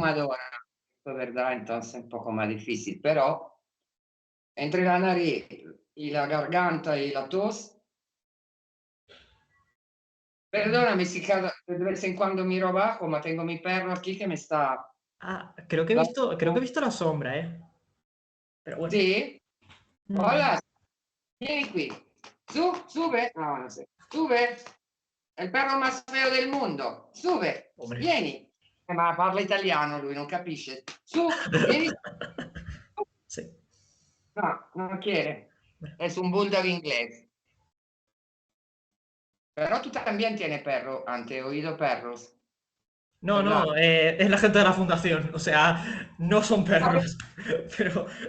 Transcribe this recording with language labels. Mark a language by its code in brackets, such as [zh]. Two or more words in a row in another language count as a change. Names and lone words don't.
[es] fumadora, es verdad, entonces es un poco más difícil, pero entre la nariz y la garganta y la tos, perdóname si de vez en cuando miro abajo, ma tengo mi perro aquí que me está Ah, creo que he visto la sombra, ¿eh? Pero bueno. Sí, Mm. hola, [it] vieni qui. [es] Sube. No, no sé. Sube. [it] È il [es] perro más feo del mondo. Sube, Hombre. [it] vieni. Ma parla italiano lui, non capisce. Su, vieni. [es] Sí. No, non quiere. Bueno. Es un bulldog inglés. Pero tú también tienes perro, antes he oído perros, No, ¿verdad? no, es la gente de la fundación. O sea, no son perros. Pero,